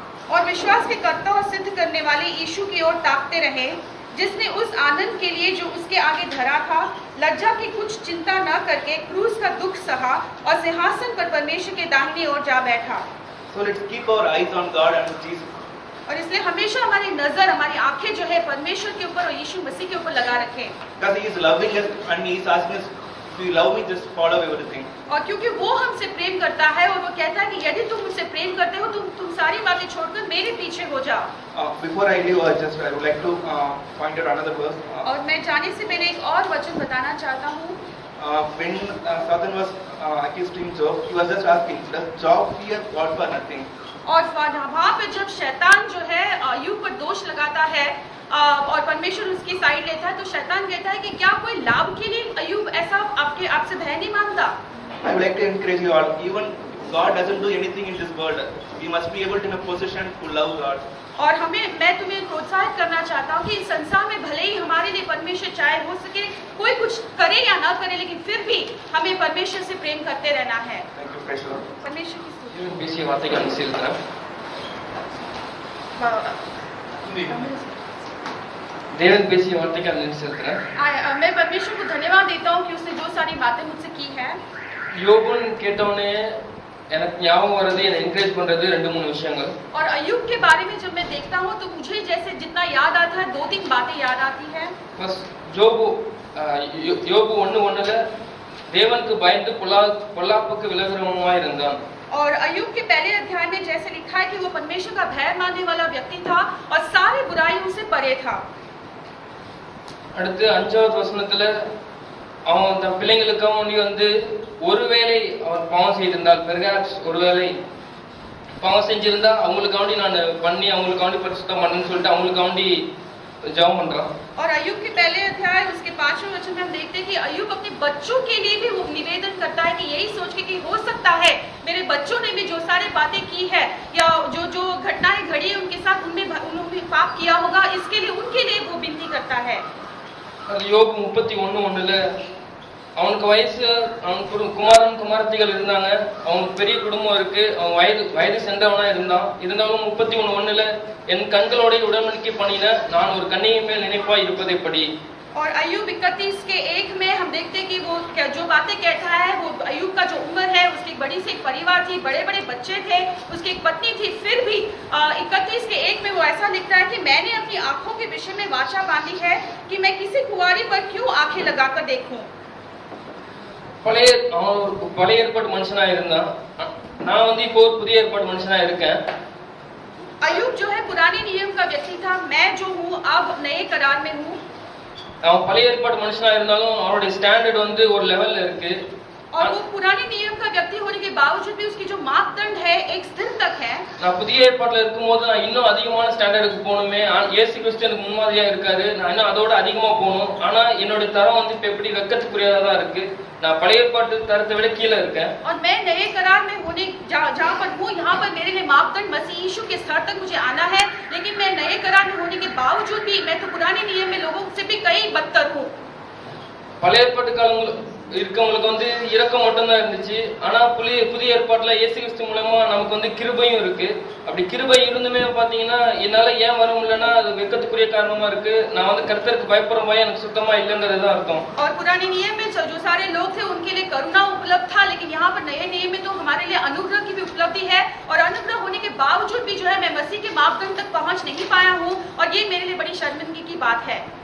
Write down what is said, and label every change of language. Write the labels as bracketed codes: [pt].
[hi] और विश्वास के कर्ता और सिद्ध करने वाले यीशु की ओर ताकते रहे, जिसने उस आनंद के लिए जो उसके आगे धरा था, लज्जा की कुछ चिंता न करके क्रूस का दुख सहा और सिंहासन पर परमेश्वर के दाहिने ओर जा बैठा। [en] So let's keep our eyes on God and Jesus. [hi] और इसलिए हमेशा हमारी नजर, हमारी आंखें जो है परमेश्वर के ऊपर और यीशु मसीह के ऊपर लगा रखें। [en] Because He is loving us and He is asking us, if you love me, just follow everything. [hi] और क्योंकि वो हमसे प्रेम करता है और वो कहता है कि यदि तुम मुझसे प्रेम करते हो तुम सारी बातें छोड़कर मेरे पीछे हो जाओ। [en] Before I leave, I would like to point out another verse. [hi] और मैं जाने से पहले एक और वचन बताना चाहता हूँ। [en] When Satan was accusing Job, he was just asking, does Job fear God for nothing? [hi] और वहाँ पे जब शैतान जो है अय्यूब पर दोष लगाता है और परमेश्वर उसकी साइड लेता है, तो शैतान कहता है कि क्या कोई लाभ के लिए अय्यूब ऐसा आपसे भय नहीं मानता? [en] I would like to encourage you all, even God doesn't do anything in this world, we must be able to be in a position to love God. [hi] और मैं तुम्हें प्रोत्साहित करना चाहता हूँ कि इस संसार में भले ही हमारे लिए परमेश्वर चाहे हो सके कोई कुछ करे या ना करे, लेकिन फिर भी हमें परमेश्वर से प्रेम करते रहना है। [en] Thank you, praise the Lord. [hi] परमेश्वर की स्तुति। [ta] பேசிய வார்த்தைகள் அனுசரிக்கிறேன். தேவன் பேசிய வார்த்தைகள் அனுசரிக்கிறேன். [hi] मैं परमेश्वर को धन्यवाद देता हूँ कि उसने जो सारी बातें मुझसे की है। [ta] யோபுன் கேட்டவனே எனக்கு ஞாபகம் வரது, என்னை என்கரேஜ் பண்றது 2-3 விஷயங்கள். [hi] और अय्यूब के बारे में जब मैं देखता हूँ तो मुझे जैसे जितना याद आता है 2-3 बातें याद आती है। [ta] बस யோபு 1:1ல தேவனுக்கு பயந்து பொல்லாப்புக்கு விலகுறவனாய் இருந்தான். [hi] और अय्यूब के पहले अध्याय में जैसे लिखा है कि वो परमेश्वर का भय मानने वाला व्यक्ति था और सारी बुराइयों से परे था। [ta] அடுத்து 5வது வசனத்துல அவன் தன் பிள்ளைகளுக்காக வேண்டி வந்து ஒருவேளை அவன் பாவம் செய்திருந்தால், பெர்ஹாப்ஸ் ஒருவேளை பாவம் செஞ்சிருந்தா அவங்களுக்காக வேண்டி நான் பண்ணி அவங்களுக்காக வேண்டி பரிசுத்தம் பண்ணணும்னு சொல்லிட்டு அவங்களுக்காக வேண்டி [hi] जॉब बन रहा। और अय्यूब के पहले अध्याय उसके 5वें वचन में हम देखते हैं कि अय्यूब अपने बच्चों के लिए भी वो निवेदन करता है कि यही सोच के कि हो सकता है मेरे बच्चों ने भी जो सारी बातें की है या जो घटनाएं घड़ी है उनके साथ उन्होंने पाप किया होगा, इसके लिए उनके लिए वो विनती करता है। [ta] யோபு 31:1ல அவனுக்கு வயசு அவனுக்கு குமாரன் குமாரத்திகள் இருந்தாங்க, அவனுக்கு பெரிய குடும்பம் இருக்கு, அவன் வயது சென்றவனா இருந்தாலும் 31:1ல என் கண்களோட உடன்படிக்கை பண்ணின நான் ஒரு கன்னிகை மேல் நினைப்பாய் இருப்பதை படி। [hi] और अय्यूब 31:1 में हम देखते हैं कि वो जो बातें कहता है, वो अय्यूब का जो उम्र है उसकी बड़ी से एक परिवार थी, बड़े बड़े बच्चे थे, उसकी एक पत्नी थी, फिर भी 31:1 में वो ऐसा लिखता है कि मैंने अपनी आंखों के विषय में वाचा बांधी है कि मैं किसी कुंवारी पर क्यों आंखें लगाकर देखूं। [ta] பழைய ஏற்பாடு மனுஷனா இருந்தான், நான் வந்து இப்போ புதிய ஏற்பாடு மனுஷனா இருக்கேன்। [hi] अय्यूब जो है पुराने नियम का व्यक्ति था, मैं जो हूँ अब नए करार में हूँ। [ta] அவன் பழைய ஏற்பாடு மனுஷனா இருந்தாலும் அவருடைய ஸ்டாண்டர்ட் வந்து ஒரு லெவல்ல இருக்கு। [hi] और वो पुराने नियम का व्यक्ति होने के बावजूद भी उसकी जो मापदंड है एक स्थिर तक है। [ta] நான் புதிய ஏற்பாட்டுல இருக்கும்போது நான் இன்னும் அதிகமான ஸ்டாண்டர்டுக்கு போகணுமே, இயேசு கிறிஸ்து எனக்கு முன்மாதிரியா இருக்காரு, நான் இன்னும் அதோட அதிகமா போகணும், ஆனா என்னோட தரம் வந்து இப்ப எப்படி வெக்கத்துக்குரியதா தான் இருக்கு, நான் பழைய ஏற்பாட்டு தரத்தை விட கீழே இருக்கேன்। [hi] और मैं नए करार में होने जहाँ पर हूँ, यहाँ पर मेरे लिए मापदंड मसीह यीशु के स्तर तक मुझे आना है, लेकिन मैं नए करार में होने के बावजूद भी मैं तो पुराने नियम में लोगों से भी कई बदतर हूँ। [ta] பழைய ஏற்பாட்டு காலங்கள் இருக்கவங்களுக்கு வந்து இரக்கம் மட்டும்தான் இருந்துச்சு, ஆனா புதிய ஏற்பாட்டுல இயேசு கிறிஸ்து மூலமா நமக்கு வந்து கிருபையும் இருக்கு। அப்படி கிருபை இருந்துமே பாத்தீங்கன்னா என்னால ஏன் வர முடியலன்னா அது வெக்கத்துக்குரிய காரணமா இருக்கு, நான் வந்து கர்த்தருக்கு பயப்படுற பயம் எனக்கு சுத்தமா இல்லைங்கிறது தான் அர்த்தம்। [hi] और पुराने नियम में जो सारे लोग थे उनके लिए करुणा उपलब्ध था, लेकिन यहाँ पर नए नियम में तो हमारे लिए अनुग्रह की भी उपलब्धि है, और अनुग्रह होने के बावजूद भी जो है मैं मसीह के मापदंड तक पहुँच नहीं पाया हूँ, और ये मेरे लिए बड़ी शर्मिंदगी की बात है।